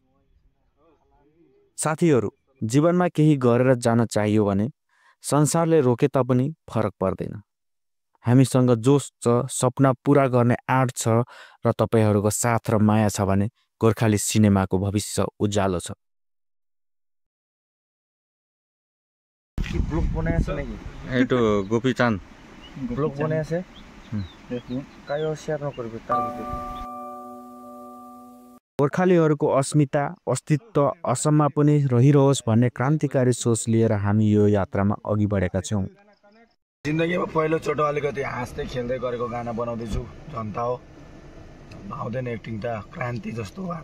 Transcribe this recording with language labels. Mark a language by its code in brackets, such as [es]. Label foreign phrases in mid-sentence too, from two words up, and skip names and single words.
[ne] साथीहरू, जीवनमा केही गरेर जान चाहियो भने संसारले रोके तापनि फरक पर्दैन। हामीसँग जोस छ, सपना पुरा गर्ने आँट छ र तपाईहरूको साथ र माया छ भने गोर्खाली सिनेमाको भविष्य उज्यालो छ। [as] এইটো গোপীচাঁদ ব্লগ বনাই আছে কায়ো শেয়ার নকৰিব তাৰ [ne] गोर्खालीहरूको अस्मिता, अस्तित्व असममा पनि रहिरहोस् भन्ने क्रान्तिकारी सोच लिएर हामी यो यात्रामा अघि बढेका छौँ। जिन्दगीमा पहिलो चोटो अलिकति हाँस्दै खेल्दै गरेको गाना बनाउँदैछु। जनता हो, आउँदैन एक्टिङ त क्रान्ति जस्तो हो।